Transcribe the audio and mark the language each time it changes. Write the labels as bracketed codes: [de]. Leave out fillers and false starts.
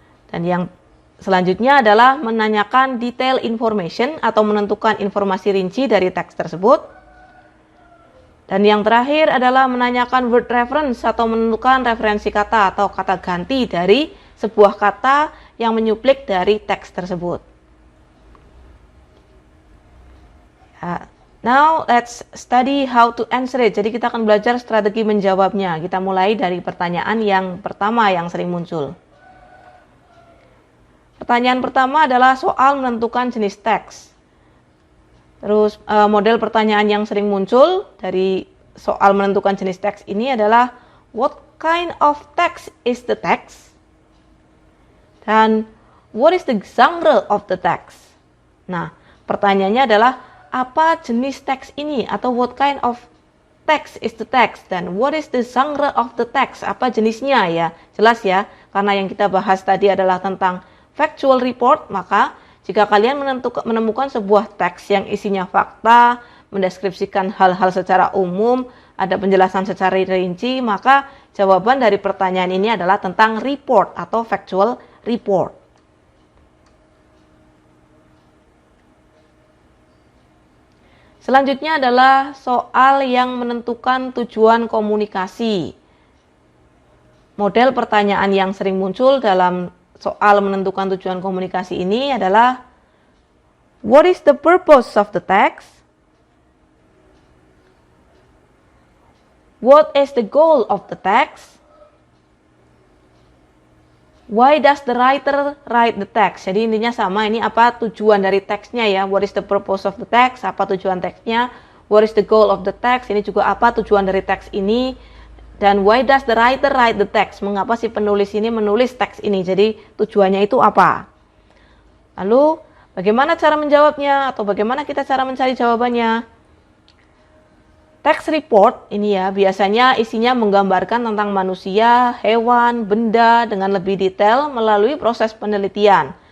[id] Dan yang selanjutnya adalah menanyakan detail information atau menentukan informasi rinci dari teks tersebut. Dan yang terakhir adalah menanyakan word reference atau menentukan referensi kata atau kata ganti dari sebuah kata yang menyuplik dari teks tersebut. [en] Now let's study how to answer it. [id] Jadi kita akan belajar strategi menjawabnya. Kita mulai dari pertanyaan yang pertama yang sering muncul. Pertanyaan pertama adalah soal menentukan jenis teks. Terus model pertanyaan yang sering muncul dari soal menentukan jenis teks ini adalah [en] what kind of text is the text? Dan what is the genre of the text? [id] Nah, pertanyaannya adalah apa jenis teks ini atau [en] what kind of text is the text [id] dan [en] what is the genre of the text? [id] Apa jenisnya ya? Jelas ya, karena yang kita bahas tadi adalah tentang factual report, maka jika kalian menemukan sebuah teks yang isinya fakta, mendeskripsikan hal-hal secara umum, ada penjelasan secara rinci, maka jawaban dari pertanyaan ini adalah tentang report atau factual report. Selanjutnya adalah soal yang menentukan tujuan komunikasi. Model pertanyaan yang sering muncul dalam soal menentukan tujuan komunikasi ini adalah [en] what is the purpose of the text? What is the goal of the text? Why does the writer write the text? [id] Jadi intinya sama, ini apa tujuan dari teksnya ya. [en] What is the purpose of the text? [id] Apa tujuan teksnya? [en] What is the goal of the text? [id] Ini juga apa tujuan dari teks ini? [en] Dan why does the writer write the text? [id] Mengapa si penulis ini menulis teks ini? Jadi tujuannya itu apa? Lalu bagaimana cara menjawabnya? Atau bagaimana kita cara mencari jawabannya? Text report ini ya biasanya isinya menggambarkan tentang manusia, hewan, benda dengan lebih detail melalui proses penelitian.